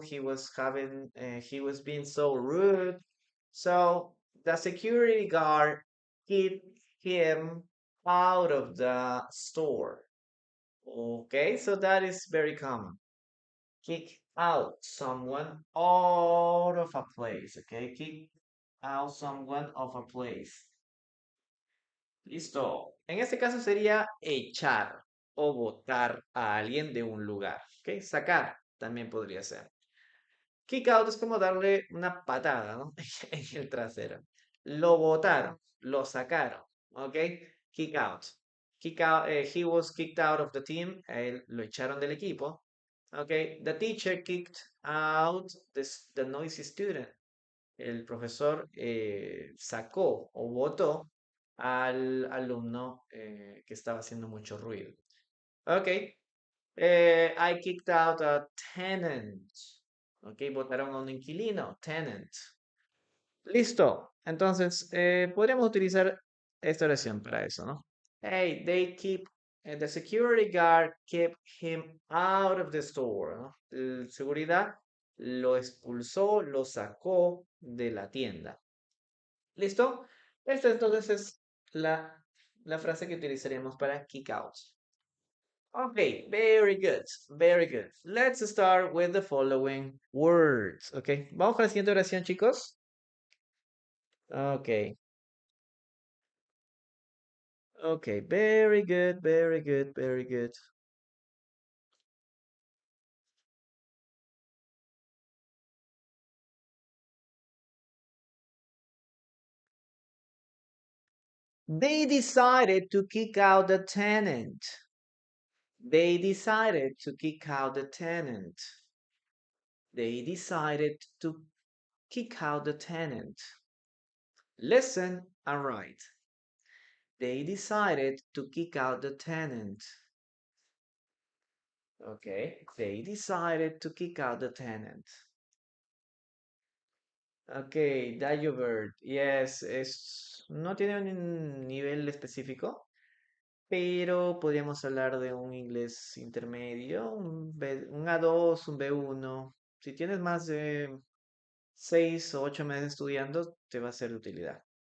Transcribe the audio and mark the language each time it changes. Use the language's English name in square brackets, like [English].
[English] He was being so rude. So the security guard keep him out of the store. Okay, so that is very common. Kick out someone out of a place, okay? Kick out someone of a place. [Spanish] Listo. En este caso sería echar o botar a alguien de un lugar, ¿ok? Sacar también podría ser. Kick out es como darle una patada, ¿no? En el trasero. Lo botaron, lo sacaron, ¿ok? [English] Kick out. Kick out, he was kicked out of the team, [Spanish] lo echaron del equipo. [English] Okay, the teacher kicked out the noisy student. [Spanish] El profesor sacó o votó al alumno que estaba haciendo mucho ruido. [English] Okay, I kicked out a tenant. [Spanish] Okay, votaron a un inquilino, tenant. Listo. Entonces, podríamos utilizar esta oración para eso, ¿no? [English] Hey, the security guard kept him out of the store, ¿no? [Spanish] El seguridad lo expulsó, lo sacó de la tienda. ¿Listo? Esta entonces es la frase que utilizaríamos para kick out. [English] Okay, very good, very good. Let's start with the following words. [Spanish] Okay, vamos con la siguiente oración, chicos. [English] Okay, okay, very good, very good, very good. They decided to kick out the tenant. They decided to kick out the tenant. They decided to kick out the tenant. Listen and write. They decided to kick out the tenant. Okay, they decided to kick out the tenant. Okay, Dagobert. [Spanish] Yes, no tiene un nivel específico, pero podríamos hablar de un inglés intermedio, un A2, un B1. Si tienes más de 6 o 8 meses estudiando, te va a ser de utilidad.